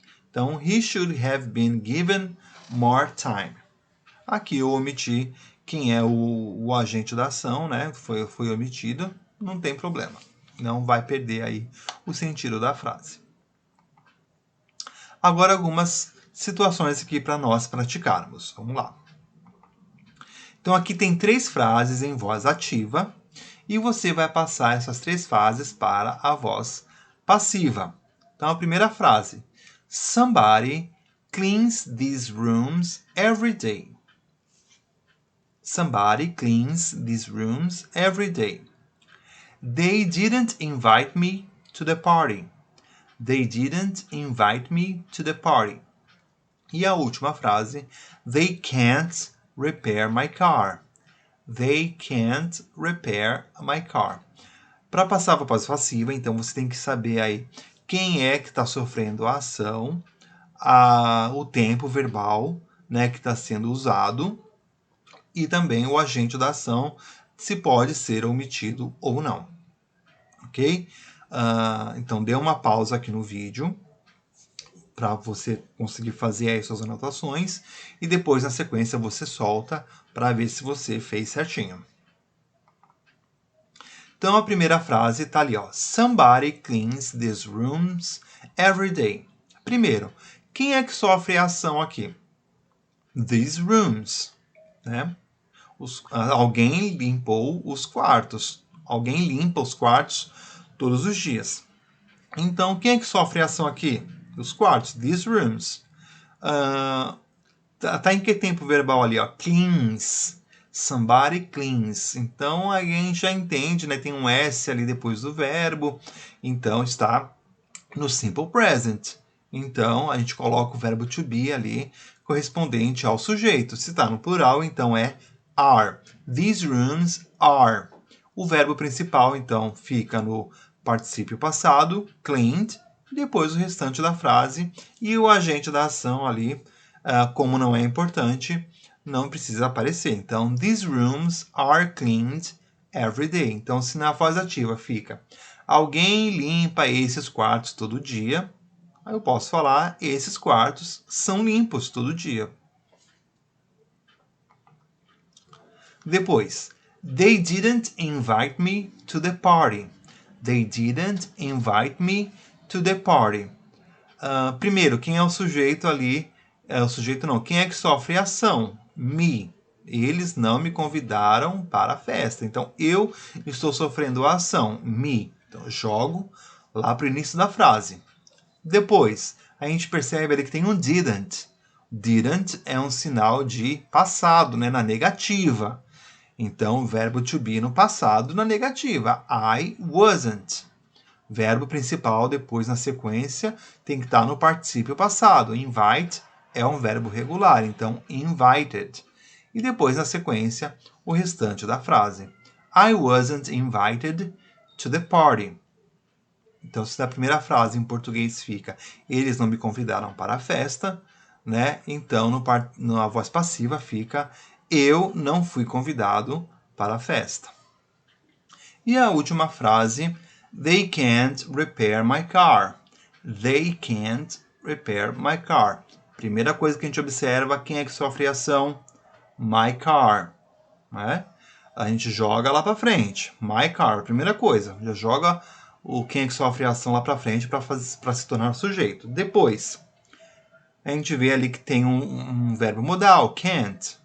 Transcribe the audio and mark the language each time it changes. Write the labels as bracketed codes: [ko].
[en] Então, he should have been given more time. [pt] Aqui eu omiti quem é o agente da ação, né? Foi omitido, não tem problema. Não vai perder aí o sentido da frase. Agora algumas situações aqui para nós praticarmos. Vamos lá. Então aqui tem 3 frases em voz ativa e você vai passar essas 3 frases para a voz passiva. Então a primeira frase: [en] Somebody cleans these rooms every day. Somebody cleans these rooms every day. They didn't invite me to the party. They didn't invite me to the party. [pt] E a última frase: [en] They can't repair my car. They can't repair my car. [pt] Para passar para a voz passiva, então você tem que saber aí quem é que está sofrendo a ação, o tempo verbal, né, que está sendo usado e também o agente da ação, se pode ser omitido ou não. Ok? Então dê uma pausa aqui no vídeo para você conseguir fazer aí suas anotações e depois na sequência você solta para ver se você fez certinho. Então a primeira frase está ali, ó. [en] Somebody cleans these rooms every day. [pt] Primeiro, quem é que sofre a ação aqui? [en] These rooms, [pt] né? Alguém limpou os quartos. Alguém limpa os quartos todos os dias. Então, quem é que sofre a ação aqui? Os quartos, [en] these rooms. [pt] Tá em que tempo verbal ali, ó? [en] Cleans. Somebody cleans. [pt] Então, a gente já entende, né? Tem um S ali depois do verbo. Então, está no simple present. Então, a gente coloca o verbo to be ali, correspondente ao sujeito. Se está no plural, então é are. [en] These rooms are. [pt] O verbo principal, então, fica no particípio passado, cleaned, depois o restante da frase, e o agente da ação ali, como não é importante, não precisa aparecer. [en] Então, these rooms are cleaned every day. [pt] Então, se na voz ativa fica alguém limpa esses quartos todo dia, aí eu posso falar esses quartos são limpos todo dia. [en] Depois, they didn't invite me to the party. They didn't invite me to the party. [pt] Primeiro, quem é o sujeito ali? O sujeito não. Quem é que sofre a ação? Me. Eles não me convidaram para a festa. Então, eu estou sofrendo a ação. Me. Então, eu jogo lá para o início da frase. Depois, a gente percebe ali que tem um didn't. Didn't é um sinal de passado, né? Na negativa. Então, o verbo to be no passado, na negativa. [en] I wasn't. [pt] Verbo principal, depois na sequência, tem que estar no particípio passado. Invite é um verbo regular, então invited. E depois na sequência, o restante da frase. [en] I wasn't invited to the party. [pt] Então, se na primeira frase em português fica eles não me convidaram para a festa, né? Então, na voz passiva fica eu não fui convidado para a festa. E a última frase, [en] they can't repair my car. They can't repair my car. [pt] Primeira coisa que a gente observa, quem é que sofre a ação? [en] My car. [pt] Né? A gente joga lá para frente. [en] My car, [pt] primeira coisa. Já joga quem é que sofre a ação lá para frente para se tornar sujeito. Depois, a gente vê ali que tem um verbo modal, can't.